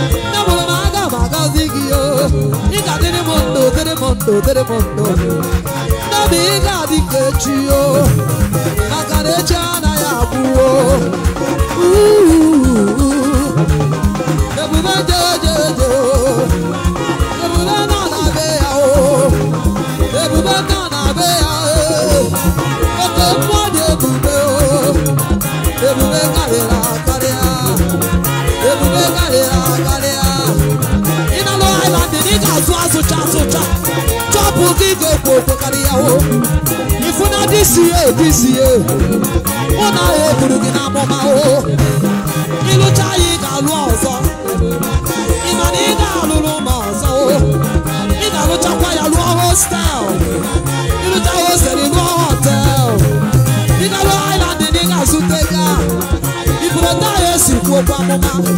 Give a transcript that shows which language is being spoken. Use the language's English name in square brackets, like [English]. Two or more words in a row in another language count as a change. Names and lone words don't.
[Igbo] Nne mụrụ m, aga m agọzi gị o. Ị ga-adịrị m ndụ, dịrị m ndụ, dịrị m ndụ. Nne m, ị ga-adị ka echi o. Maka na echi anaghị agwụ o. Ebube je, je, je o. Ebube nọ na be ya o. Ebube ka na-abịa ya, eh. Oke mmụọ dị ebube, oh. Ebube karịrị akarịa. Ebube karịrị akarịa. Ị na-alụ Island, ị ga-azụ azụcha azụcha. Chọpụ gị ga-ekwo ekwo karịa, oh. Ifu na [English] this year, this year. [Igbo] Mụ na ya eburu gị n'amụma, oh. Ịlụcha ya, ị ga-alụ ọzọ. Ị ma na ị ga-alụrụ m ọzọ, o. Ị ga-alụchakwa ya, lụọ hostel. Ị lụcha hostel, ị lụọ hotel. Ị ga-alụ island, ị ga-azụta ego a. Ị bụrụ otu ahụ esi kwuo okwu amụma.